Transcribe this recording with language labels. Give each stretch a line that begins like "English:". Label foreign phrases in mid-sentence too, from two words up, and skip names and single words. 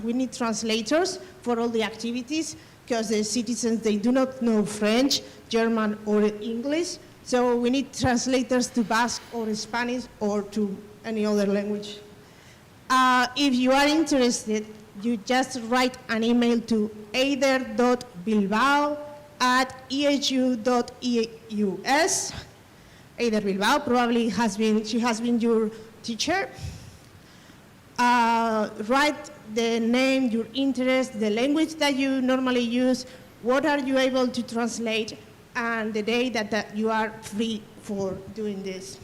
English: We need translators for all the activities, because the citizens, they do not know French, German, or English. So we need translators to Basque or Spanish or to any other language. If you are interested, you just write an email to eider.bilbao@ehu.eus. Eider Bilbao probably she has been your teacher. Write the name, your interest, the language that you normally use, what are you able to translate, and the day that you are free for doing this.